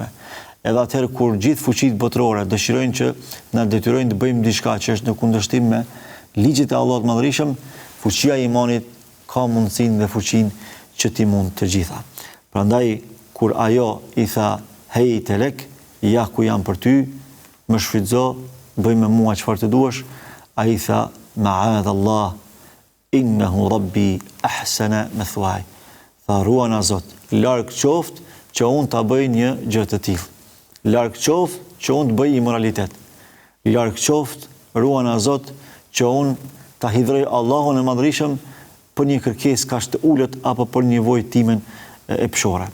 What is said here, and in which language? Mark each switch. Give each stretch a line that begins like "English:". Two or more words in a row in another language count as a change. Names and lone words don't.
Albanian: Edhe atëherë kur gjithë fuqitë botërore dëshirojnë që na detyrojnë të bëjmë diçka që është në kundërshtim me ligjet e Allahut Madhërisëm, fuqia e imanit ka mundësinë dhe fuqinë që ti mund të gjitha. Prandaj kur ajo i tha
Arabic: هيت لك,
Albanian: ja ku jam për ty, më shfrytëzo, bëj me mua çfarë të duash, ai tha
Arabic: معاذ الله إنه ربي أحسن مثواي.
Albanian: Tha ruana Zot, larg qoftë që unë ta bëj një gjë të tillë. Larg qoftë që unë të bëj imoralitet. Larg qoftë, ruana Zot, që unë ta hidhroj Allahun e Madhërisëm për një kërkesë kaq të ulët apo për një nevojë timen e pshore.